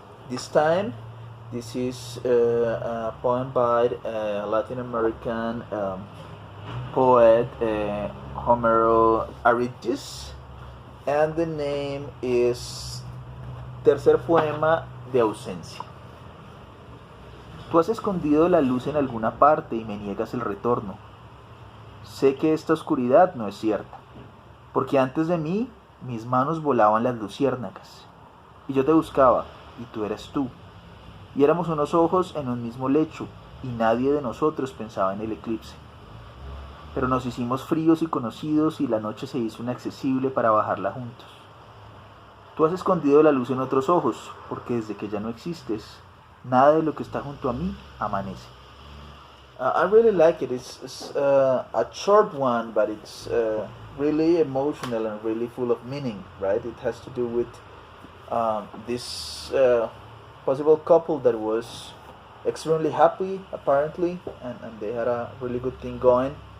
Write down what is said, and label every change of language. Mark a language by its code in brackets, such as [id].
[en] This time, this is a poem by Latin American poet Homero Aritis, and the name is Tercer Poema de Ausencia. [es] Tú has escondido la luz en alguna parte y me niegas el retorno. Sé que esta oscuridad no es cierta, porque antes de mí mis manos volaban las luciérnagas, y yo te buscaba, y tú eras tú, y éramos unos ojos en un mismo lecho, y nadie de nosotros pensaba en el eclipse. Pero nos hicimos fríos y conocidos, y la noche se hizo inaccesible para bajarla juntos. Tú has escondido la luz en otros ojos, porque desde que ya no existes, nada de lo que está junto a mí amanece. [en] I really like it. It's a short one, but it's really emotional and really full of meaning, right? It has to do with this possible couple that was extremely happy, apparently, and they had a really good thing going.